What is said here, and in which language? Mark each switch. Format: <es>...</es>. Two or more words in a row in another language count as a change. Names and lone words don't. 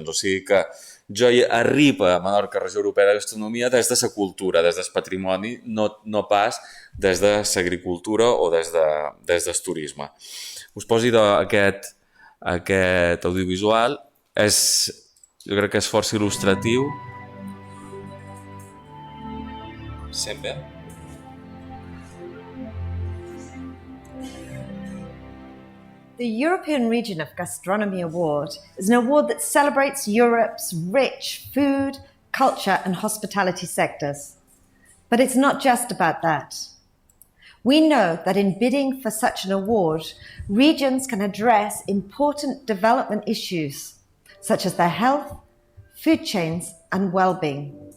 <ca>O sigui que jo arribo a Menorca, Regió Europea de Gastronomia, des de la cultura, des del patrimoni, no pas des de l'agricultura o des del turisme. Us posi aquest audiovisual. Jo crec que és força il·lustratiu. Sent bé?</ca> <en>The European Region of Gastronomy Award is an award that celebrates Europe's rich food, culture and hospitality sectors. But it's not just about that. We know that in bidding for such an award, regions can address important development issues, such as their health, food chains, and well-being.</en>